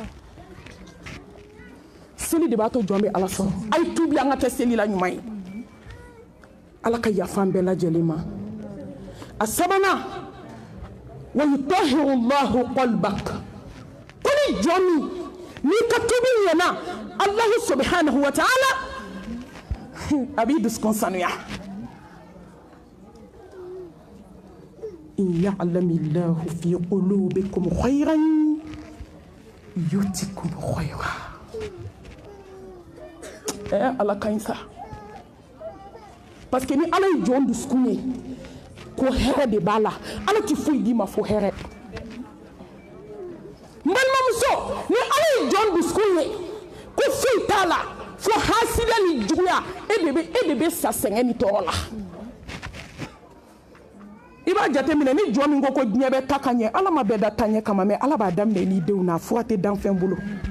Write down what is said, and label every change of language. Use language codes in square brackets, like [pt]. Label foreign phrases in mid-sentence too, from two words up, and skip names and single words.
[bm] seli de b'a to jɔn bɛ ala sɔrɔ a ye tuubi an ka kɛ seli la ɲuman ye ala ka yafa an bɛɛ lajɛlen ma a sabanan [ar] ويطهر الله قلبك [bm] ko ni jɔn min n'i ka tubi ɲɛna [ar] الله سبحانه وتعالى [bm] a b'i dusukun sanuya [ar] إن يعلم الله في قلوبكم خيرا يؤتكم خيرا [bm] ala ka ɲi sa [fr] parce que [bm] ni ala ye jɔn dusukun ye ko hɛrɛ de b'a la ala tɛ foyi d'i ma fo hɛrɛ n balimamuso ni ala ye jɔn dusukun ye ko foyi t'a la fo hasida ni juguya e de bɛ sa sɛgɛn ni tɔɔrɔ la i b'a jateminɛ ni jɔn min ko diɲɛ bɛ ta ka ɲɛ ala ma bɛɛ da ta ɲɛ kama mɛ ala b'a daminɛ n'i denw na fura tɛ dan fɛn bolo